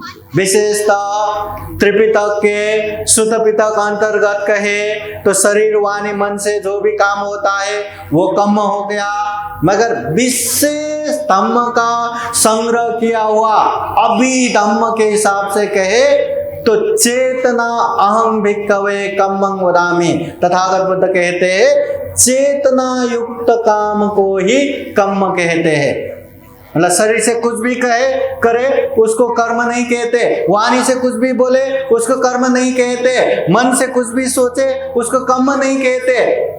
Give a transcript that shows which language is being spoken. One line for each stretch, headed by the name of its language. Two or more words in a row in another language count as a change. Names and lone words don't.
Hindi: विशेषतः त्रिपिटक के सुत्त पिटक अंतर्गत कहे तो शरीर वाणी मन से जो भी काम होता है वो कर्म हो गया। मगर विशेष धम्म का संग्रह किया हुआ अभिधम्म के हिसाब से कहे तो
Pali: चेतना अहं भिक्खवे कम्मं वदामि।
Hindi: तथागत बुद्ध कहते हैं चेतना युक्त काम को ही कर्म कहते हैं। मतलब शरीर से कुछ भी करे उसको कर्म नहीं कहते, वाणी से कुछ भी बोले उसको कर्म नहीं कहते, मन से कुछ भी सोचे उसको कर्म नहीं कहते।